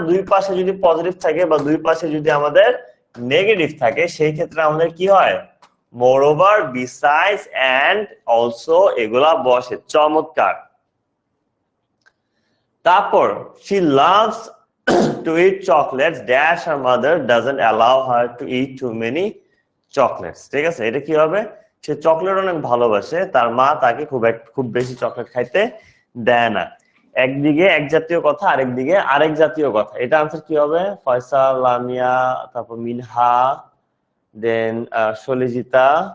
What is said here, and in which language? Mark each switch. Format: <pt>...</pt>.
<bn>দুই পাশে যদি পজিটিভ থাকে বা দুই পাশে যদি আমাদের নেগেটিভ থাকে, সেই ক্ষেত্রে আমাদের কি হয়?</bn> <en>Moreover, besides, and also</en> <bn>এগুলা বসে। চমৎকার। তারপর</bn> <en>she loves to eat chocolates dash her mother doesn't allow her to eat too many chocolates,</en> <bn>ঠিক আছে? এটা কি হবে? সে চকলেট অনেক ভালোবাসে, তার মা তাকে খুব বেশি চকলেট খাইতে দেয় না। একদিকে এক জাতীয় কথা, আরেকদিকে আরেক জাতীয় কথা। এটা আনসার কি হবে? ফয়সাল, লামিয়া, তারপর মিনহা, দেন সলিজিতা।</bn>